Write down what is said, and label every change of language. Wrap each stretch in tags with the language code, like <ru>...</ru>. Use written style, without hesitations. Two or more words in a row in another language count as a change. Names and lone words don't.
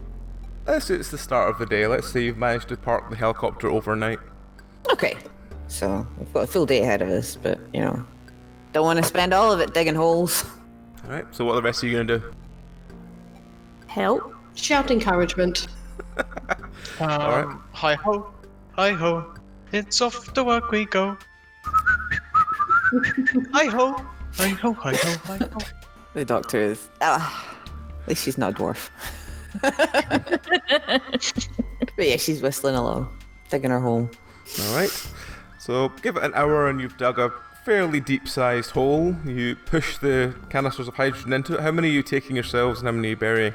<en>Let's say it's the start of the day. Let's say you've managed to park the helicopter overnight. Okay, so we've got a full day ahead of us, but, you know, don't want to spend all of it digging holes. Alright, so what are the rest of you going to do? Help? Shout encouragement. Hi ho, hi ho, it's off to work we go. Hi ho, hi ho, hi ho, hi ho. The doctor is... at least she's not a dwarf. But yeah, she's whistling along, digging her hole. Alright, so give it an hour and you've dug a fairly deep-sized hole. You push the canisters of hydrogen into it. How many are you taking yourselves and how many are you burying?</en>